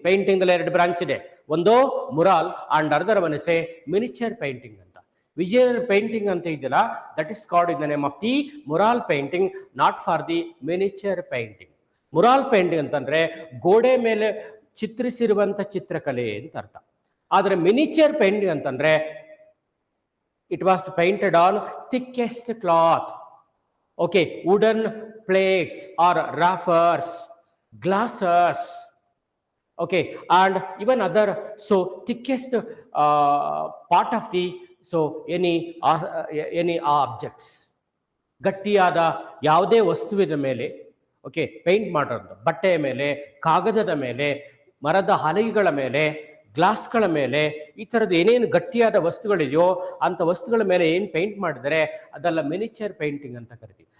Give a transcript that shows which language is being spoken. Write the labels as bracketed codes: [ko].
[en] Painting 2 branch ಇದೆ, ಒಂದು mural and other one is a miniature painting ಅಂತ. [kn] ವಿಜಯನಗರ ಪೇಂಟಿಂಗ್ ಅಂತ ಇದೆಯಲ್ಲ, [en] That is called in the name of the mural painting, not for the miniature painting. [kn] ಮುರಾಲ್ painting ಅಂತಂದ್ರೆ ಗೋಡೆ ಮೇಲೆ ಚಿತ್ರಿಸಿರುವಂತ ಚಿತ್ರಕಲೆ ಅಂತ ಅರ್ಥ. ಆದರೆ ಮಿನಿಚರ್ ಪೇಂಟಿಂಗ್ ಅಂತಂದ್ರೆ [en] it was painted on thickest cloth, okay, wooden plates or rafters, glasses, okay, and even other so thickest part of the so any objects. [kn] ಗಟ್ಟಿಯಾದ ಯಾವುದೇ ವಸ್ತುವಿನ ಮೇಲೆ ಓಕೆ ಪೇಂಟ್ ಮಾಡೋದು, ಬಟ್ಟೆಯ ಮೇಲೆ, ಕಾಗದದ ಮೇಲೆ, ಮರದ ಹಲಗೆಗಳ ಮೇಲೆ, ಗ್ಲಾಸ್ಗಳ ಮೇಲೆ, ಈ ಥರದ್ದು ಏನೇನು ಗಟ್ಟಿಯಾದ ವಸ್ತುಗಳಿದೆಯೋ ಅಂಥ ವಸ್ತುಗಳ ಮೇಲೆ ಏನು ಪೇಂಟ್ ಮಾಡಿದರೆ ಅದೆಲ್ಲ ಮಿನಿಚರ್ ಪೇಂಟಿಂಗ್ ಅಂತ ಕರಿತೀವಿ.